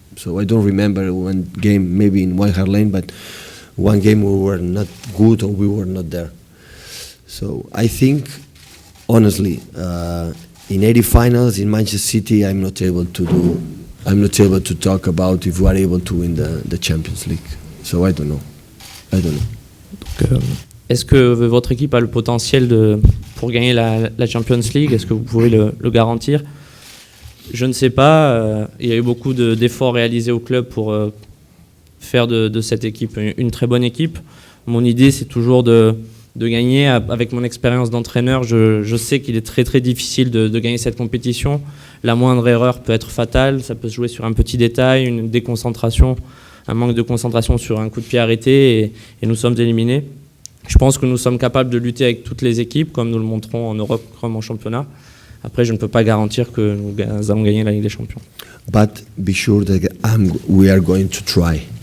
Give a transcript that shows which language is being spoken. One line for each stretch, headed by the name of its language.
English: So I don't remember one game, maybe in White Hart Lane, but one game we were not good or we were not there. So I think, honestly, in 80 finals in Manchester City, I'm not able to talk about if we are able to win the Champions League. So I don't know.
French: Donc, est-ce que votre équipe a le potentiel pour gagner la Champions League? Est-ce que vous pouvez le garantir? Je ne sais pas. Il y a eu beaucoup d'efforts réalisés au club pour faire de cette équipe une très bonne équipe. Mon idée, c'est toujours de gagner. Avec mon expérience d'entraîneur, je sais qu'il est très très difficile de gagner cette compétition. La moindre erreur peut être fatale. Ça peut se jouer sur un petit détail, une déconcentration, un manque de concentration sur un coup de pied arrêté et nous sommes éliminés. Je pense que nous sommes capables de lutter avec toutes les équipes, comme nous le montrons en Europe comme en championnat. Après, je ne peux pas garantir que nous allons gagner la Ligue des Champions.
English: But be sure that we are going to try.